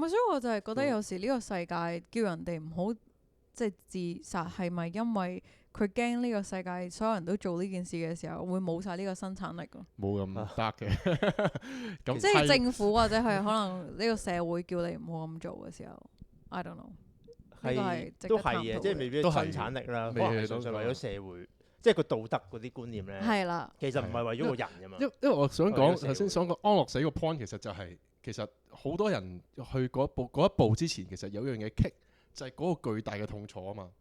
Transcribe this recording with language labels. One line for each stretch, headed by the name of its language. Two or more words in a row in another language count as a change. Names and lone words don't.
Cantonese: 所以我就係覺得有時呢個世界叫人哋唔好即係自殺，係咪因為佢驚呢個世界所有人都做呢件事嘅時候，會冇晒呢個生產力咯？冇咁得嘅，即係政府或者係可能呢個社會叫你唔好咁做嘅時候 ，
English: I don't know。
Cantonese: 係都係嘅，即係未必係生產力啦，可能係純粹為咗社會。即係個道德嗰啲觀念咧，其實唔係為咗個人㗎嘛。因為我想講頭先想講安樂死個 point，其實就係其實好多人去嗰一步之前，其實有樣嘢棘，就係嗰個巨大嘅痛楚啊嘛。